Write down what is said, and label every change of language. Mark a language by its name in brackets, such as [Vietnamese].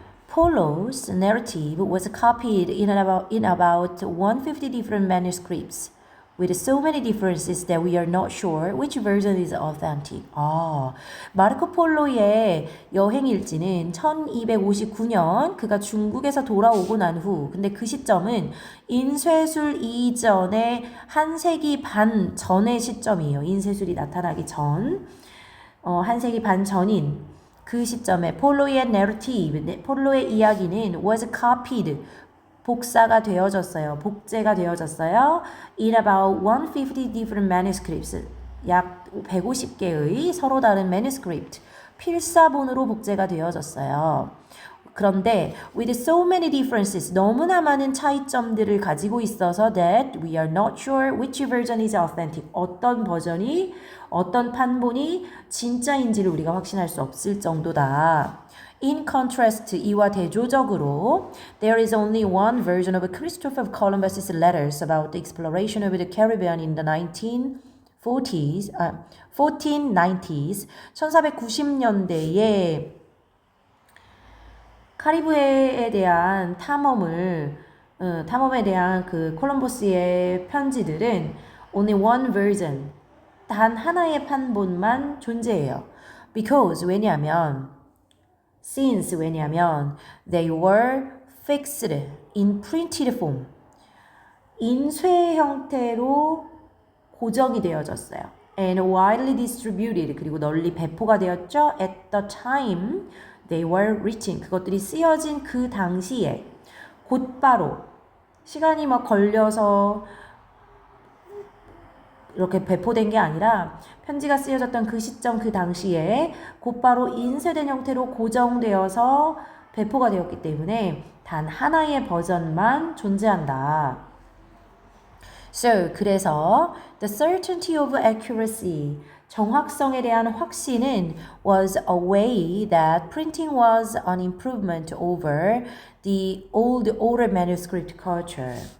[English] Polo's narrative was copied in about 150 different manuscripts, with so many differences that we are not sure which version is authentic. [Korean] 마르코 폴로의 여행 일지는 1259년 그가 중국에서 돌아오고 난 후, 근데 그 시점은 인쇄술 이전의 한 세기 반 전의 시점이에요. 인쇄술이 나타나기 전, 한 세기 반 전인 그 시점에 폴로의 narrative, 폴로의 이야기는 [English] was copied, [Korean] 복사가 되어졌어요. 복제가 되어졌어요. [English] In about 150 different manuscripts, [Korean] 약 150개의 서로 다른 manuscript, 필사본으로 복제가 되어졌어요. 그런데 [English] with so many differences, 너무나 많은 차이점들을 가지고 있어서 that we are not sure which version is authentic, [Korean] 어떤 버전이, 어떤 판본이 진짜인지를 우리가 확신할 수 없을 정도다. [English] In contrast, [Korean] 이와 대조적으로 [English] there is only one version of Christopher Columbus's letters about the exploration of the Caribbean in the 1490s, [Korean] 1490년대에 카리브해에 대한 탐험에 대한 그 콜럼버스의 편지들은 only one version, 단 하나의 판본만 존재해요. [English] Because, since, they were fixed in printed form, [Korean] 인쇄 형태로 고정이 되어졌어요. [English] And widely distributed, [Korean] 그리고 널리 배포가 되었죠. [English] At the time they were written, [Korean] 그것들이 쓰여진 그 당시에 곧바로 시간이 막 걸려서 이렇게 배포된 게 아니라 편지가 쓰여졌던 그 시점 그 당시에 곧바로 인쇄된 형태로 고정되어서 배포가 되었기 때문에 단 하나의 버전만 존재한다. [English] So, [Korean] 그래서 [English] the certainty of accuracy, [Korean] 정확성에 대한 확신은 [English] was a way that printing was an improvement over the old oral manuscript culture.